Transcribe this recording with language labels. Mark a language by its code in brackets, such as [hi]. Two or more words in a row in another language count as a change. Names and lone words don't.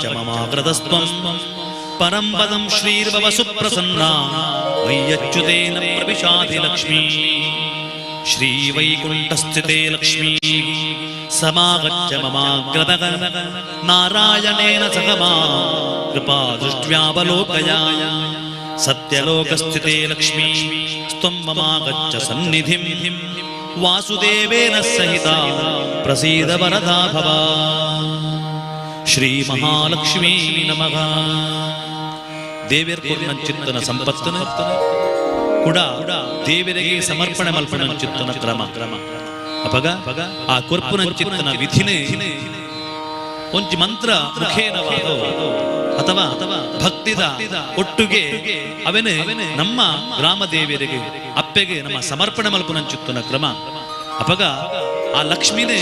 [sa] ममाग्रतस्त्वं परं पदं श्रीर्भवसुप्रसन्ना मय्यच्युतेन प्रविशाति लक्ष्मीः श्रीवैकुण्ठस्थिते लक्ष्मीः समागच्छ ममाग्रतः नारायणेन सह मां कृपादृष्ट्यावलोकय सत्यलोकस्थिते लक्ष्मीः त्वं ममागच्छ सन्निधिं वासुदेवेन सहिता प्रसीद वरदा भव श्री महालक्ष्मी नमः [tcy] ದೇವಿಯರ್ ಚಿತ್ತನ ಸಂಪತ್ತನ ಕೂಡ ದೇವರಿಗೆ ಸಮರ್ಪಣೆ ಮಲ್ಪನ ಚಿತ್ತನ ಕ್ರಮ ಅಪಗ ಆ ಕೊರ್ಪುನ ಚಿತ್ತನ ವಿಧಿನೇ ಒಂಚ ಮಂತ್ರ ಮುಖೇನವಾದೋ ಅಥವಾ ಭಕ್ತಿದ ಒಟ್ಟುಗೆ ಅವನೇ ನಮ್ಮ ಗ್ರಾಮ ದೇವಿಯರಿಗೆ ಅಪ್ಪೆಗೆ ನಮ್ಮ ಸಮರ್ಪಣೆ ಮಲ್ಪನ ಚಿತ್ತನ ಕ್ರಮ ಅಪಗ ಆ ಲಕ್ಷ್ಮಿನೇ